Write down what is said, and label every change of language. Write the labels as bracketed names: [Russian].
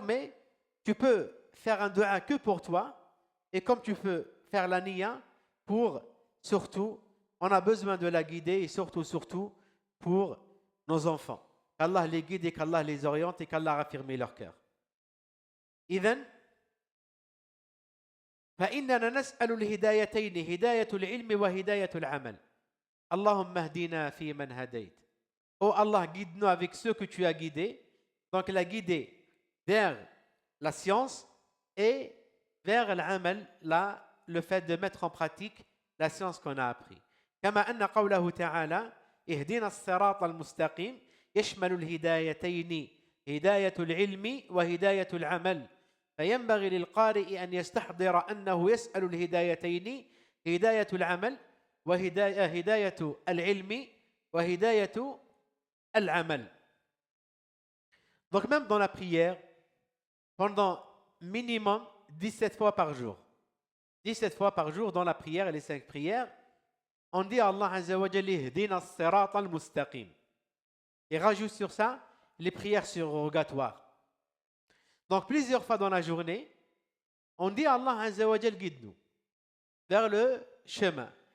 [French] Mais tu peux faire un dua que pour toi, et comme tu peux faire la niya pour, surtout, on a besoin de la guider, et surtout, pour nos enfants. Qu'Allah les guide et qu'Allah les oriente et qu'Allah raffirme leur cœur. [Arabic] إذن فإننا نسأل الهدايتين هداية العلم وهداية العمل. اللهم اهدنا في من هديت. [French] Oh Allah, guide-nous avec ceux que tu as guidés. Donc la guider vers la science et vers l'amal, le fait de mettre en pratique la science qu'on a appris. [Arabic] كما أن قوله تعالى اهدنا الصراط المستقيم يشمل الهدايتين هداية العلم وهداية العمل. فينبغي للقارئ أن يستحضر أنه يسأل الهدايتين هداية العمل وهداية العلم وهداية العمل. [French] Donc même dans la prière, pendant minimum 17 fois par jour. 17 fois par jour dans la prière et les 5 prières, on dit à Allah Azza wa Jalla [Arabic] ihdina as-sirata al-mustaqim. [French] Et rajoute sur ça les prières surrogatoires. Donc plusieurs fois dans la journée, on dit à Allah Azza wa Jalla guide-nous vers le chemin.